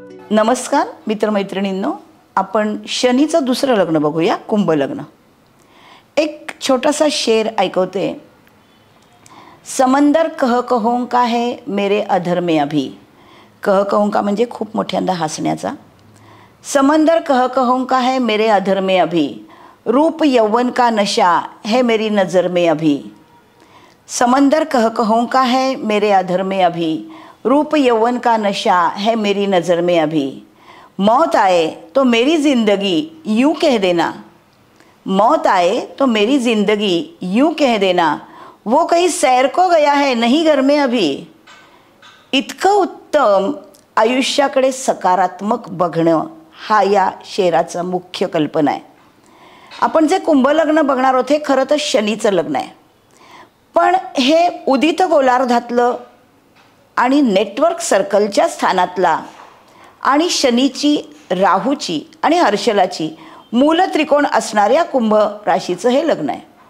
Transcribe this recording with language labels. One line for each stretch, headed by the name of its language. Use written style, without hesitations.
Marathi: नमस्कार मित्रमैत्रिणींनो, आपण शनीचं दुसरं लग्न बघूया, कुंभ लग्न. एक छोटासा शेर ऐकवते.
Hindi: समंदर कह कहों का है मेरे अधर में अभी.
Marathi: कह कहों का म्हणजे खूप मोठ्यांदा हसण्याचा.
Hindi: समंदर कह कहों का है मेरे अधर में अभी, रूप यौवन का नशा है मेरी नज़र में अभी. समंदर कह कहों का है मेरे अधर में अभी, रूप यौवन का नशा है मेरी नज़र में अभी. मौत आए तो मेरी ज़िंदगी यूँ कह देना, मौत आए तो मेरी ज़िंदगी यूँ कह देना, वो कहीं सैर को गया है नहीं घर में अभी.
Marathi: इतकं उत्तम आयुष्याकडे सकारात्मक बघणं हा या शेराचा मुख्य कल्पना आहे. आपण जे कुंभ लग्न बघणार आहोत हे खरं तर शनीचं लग्न आहे, पण हे उदित गोलार्धातलं आणि नेटवर्क सर्कलच्या स्थानातला आणि शनीची, राहूची आणि हर्षलाची मूल त्रिकोण असणाऱ्या कुंभ राशीचं हे लग्न आहे.